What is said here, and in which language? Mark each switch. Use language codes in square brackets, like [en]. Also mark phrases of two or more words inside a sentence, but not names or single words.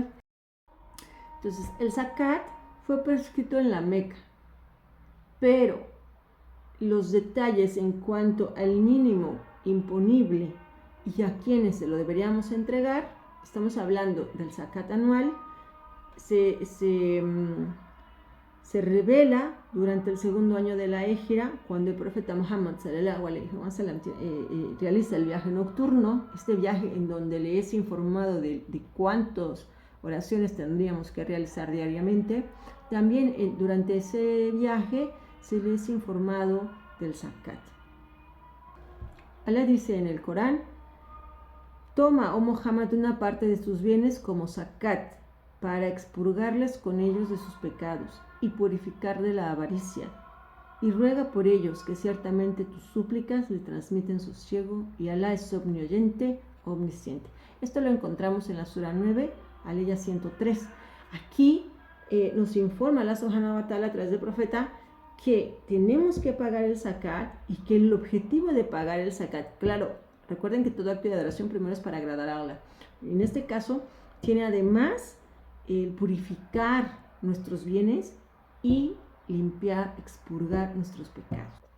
[es] Entonces, el zakat fue prescrito en la Meca, pero los detalles en cuanto al mínimo imponible y a quienes se lo deberíamos entregar, estamos hablando del zakat anual, se revela durante el segundo año de la Égira, cuando el profeta Muhammad [ar] صلى الله عليه وسلم [es] realiza el viaje nocturno, este viaje en donde le es informado de cuántas oraciones tendríamos que realizar diariamente. También durante ese viaje se le es informado del zakat. Allah dice en el Corán: toma, oh Muhammad, una parte de tus bienes como zakat, para expurgarles con ellos de sus pecados y purificar de la avaricia, y ruega por ellos que ciertamente tus súplicas le transmiten sosiego, y Allah es omnioyente, omnisciente. Esto lo encontramos en la Sura 9, aleya 103. Aquí nos informa Allah [ar] سبحانه وتعالى [es] a través del profeta que tenemos que pagar el zakat y que el objetivo de pagar el zakat, claro, recuerden que todo acto de adoración primero es para agradar a Allah. En este caso, tiene además el purificar nuestros bienes y limpiar, expurgar nuestros pecados.